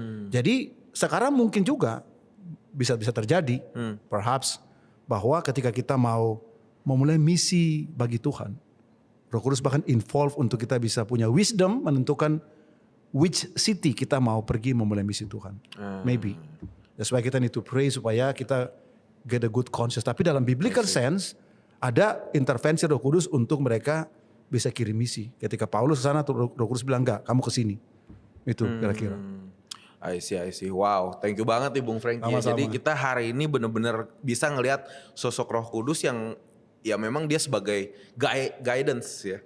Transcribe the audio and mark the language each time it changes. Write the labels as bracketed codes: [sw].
[id] Jadi sekarang mungkin juga bisa terjadi, [en] perhaps, [id] bahwa ketika kita mau memulai misi bagi Tuhan, Roh Kudus bahkan [en] involve [id] untuk kita bisa punya [en] wisdom [id] menentukan [en] which city [id] kita mau pergi memulai misi Tuhan. [en] Maybe. That's why [id] kita [en] need to pray [id] supaya kita [en] get a good conscience. [id] Tapi dalam [en] biblical sense [id] ada intervensi Roh Kudus untuk mereka bisa kirim misi. Ketika Paulus ke sana, Roh Kudus bilang enggak, kamu ke sini. Itu kira-kira. [en] I see. Wow, thank you [id] banget nih [en] Bung Franky. [id] Sama-sama. Jadi kita hari ini benar-benar bisa ngelihat sosok Roh Kudus yang ya memang dia sebagai guidance ya.